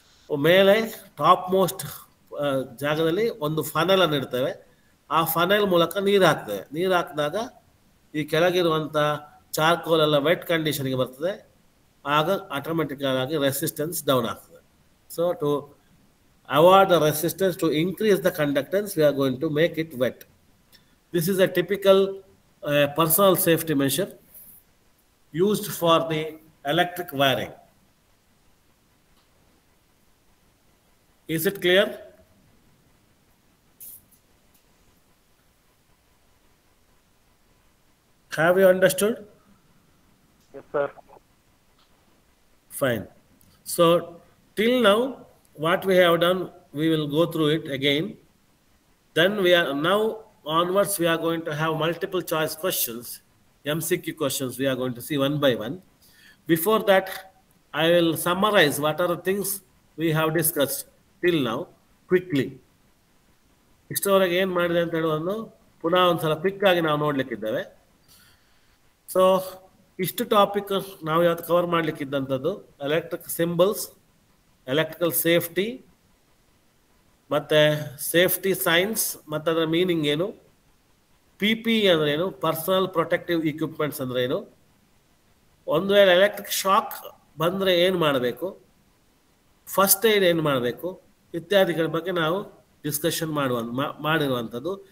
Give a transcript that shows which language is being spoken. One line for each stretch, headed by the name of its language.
Kannada: ಮೇಲೆ top most ಜಾಗದಲ್ಲಿ ಒಂದು ಫನೆಲನ್ನು ಇಡ್ತೇವೆ. ಆ ಫನೆಲ್ ಮೂಲಕ ನೀರು ಹಾಕ್ತೇವೆ. ನೀರು ಹಾಕಿದಾಗ ಈ ಕೆಳಗಿರುವಂಥ ಚಾರ್ಕೋಲ್ ಎಲ್ಲ ವೆಟ್ ಕಂಡೀಷನ್ಗೆ ಬರ್ತದೆ. ಆಗ ಆಟೋಮೆಟಿಕ್ ಆಗಿ ರೆಸಿಸ್ಟೆನ್ಸ್ ಡೌನ್ ಆಗ್ತದೆ.
English: So to avoid the resistance, to increase the conductance, we are going to make it wet. This is a typical personal safety measure used for the electric wiring. Is it clear? Have you understood? Yes, sir. Fine. So till now what we have done, we will go through it again. Then we are now onwards, we are going to have multiple choice questions, MCQ questions we are going to see one by one. Before that, I will summarize what are the things we have discussed till now quickly.
Kannada: ಇಷ್ಟವರೆಗೆ ಏನು ಮಾಡಿದೆ ಅಂತ ಹೇಳುವುದನ್ನು ಪುನಃ ಒಂದ್ಸಲ quick ಆಗಿ ನಾವು ನೋಡ್ಲಿಕ್ಕಿದ್ದೇವೆ. So ಇಷ್ಟು topic ನಾವು ಯಾವತ್ತು cover ಮಾಡಲಿಕ್ಕಿದ್ದಂಥದ್ದು electric symbols, electrical safety, ಮತ್ತು ಸೇಫ್ಟಿ ಸೈನ್ಸ್ ಮತ್ತು ಅದರ ಮೀನಿಂಗ್ ಏನು, ಪಿ ಪಿ ಇ ಅಂದ್ರೆ ಏನು, ಪರ್ಸನಲ್ ಪ್ರೊಟೆಕ್ಟಿವ್ ಇಕ್ವಿಪ್ಮೆಂಟ್ಸ್ ಅಂದರೆ ಏನು, ಒಂದು ವೇಳೆ ಎಲೆಕ್ಟ್ರಿಕ್ ಶಾಕ್ ಬಂದರೆ ಏನು ಮಾಡಬೇಕು, ಫಸ್ಟ್ ಏಡ್ ಏನು ಮಾಡಬೇಕು ಇತ್ಯಾದಿಗಳ ಬಗ್ಗೆ ನಾವು ಡಿಸ್ಕಷನ್ ಮಾಡಿರುವಂಥದ್ದು.